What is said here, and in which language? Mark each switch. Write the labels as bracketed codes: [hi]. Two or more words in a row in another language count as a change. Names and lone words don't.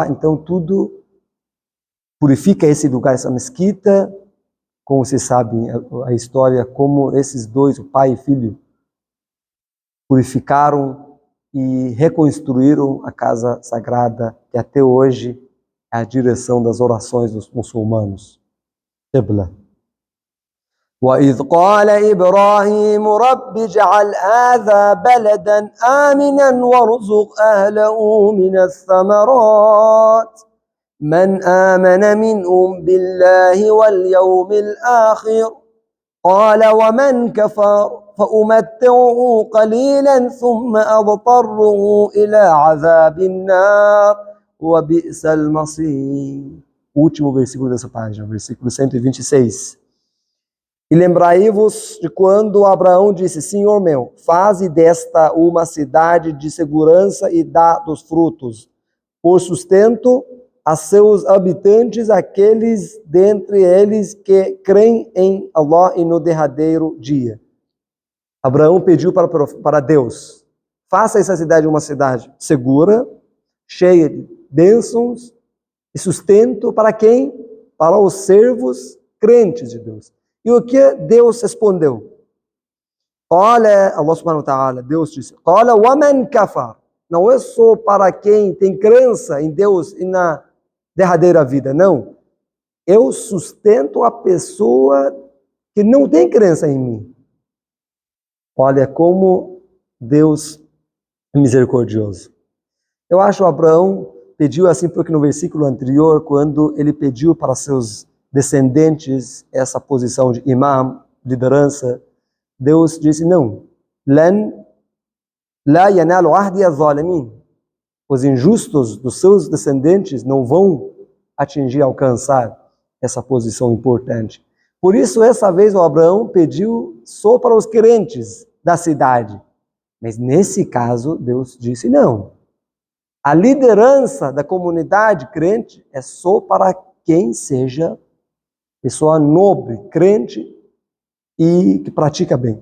[pt] Então tudo purifica esse lugar, essa mesquita. Como vocês sabem a história, como esses dois, o pai e filho, purificaram e reconstruíram a casa sagrada, que até hoje é a direção das orações dos muçulmanos. Qibla. [ar] وَإِذْ قَالَ إِبْرَاهِيمُ رَبِّ اجْعَلْ هَذَا بَلَدًا آمِنًا وَارْزُقْ أَهْلَهُ مِنَ الثَّمَرَاتِ مَنْ آمَنَ مِنْهُمْ بِاللَّهِ وَالْيَوْمِ الْآخِرِ قَالَ وَمَنْ كَفَرَ فَأُمَتِّعُهُ قَلِيلًا ثُمَّ أَضْطَرُّهُ إِلَى عَذَابِ النَّارِ وَبِئْسَ الْمَصِيرُ. [pt] Último versículo dessa página, versículo 126. E lembrai-vos de quando Abraão disse: Senhor meu, faze desta uma cidade de segurança e dá dos frutos, por sustento a seus habitantes, aqueles dentre eles que creem em Allah e no derradeiro dia. Abraão pediu para Deus: faça essa cidade uma cidade segura, cheia de bênçãos e sustento para quem? Para os servos crentes de Deus. E o que Deus respondeu? Olha, [ar] الله سبحانه وتعالى, [pt] Deus disse: Olha, [ar] وَمَنْ كَفَرَ. [pt] Não é só para quem tem crença em Deus e na derradeira vida, não. Eu sustento a pessoa que não tem crença em mim. Olha como Deus é misericordioso. Eu acho que Abraão pediu assim porque no versículo anterior, quando ele pediu para seus descendentes essa posição de imam, liderança, Deus disse: não, [ar] لا ينال عهدي الظالمين. [pt] Os injustos dos seus descendentes não vão atingir, alcançar essa posição importante. Por isso, essa vez o Abraão pediu só para os crentes da cidade. Mas nesse caso, Deus disse: não. A liderança da comunidade crente é só para quem seja pessoa nobre, crente e que pratica bem.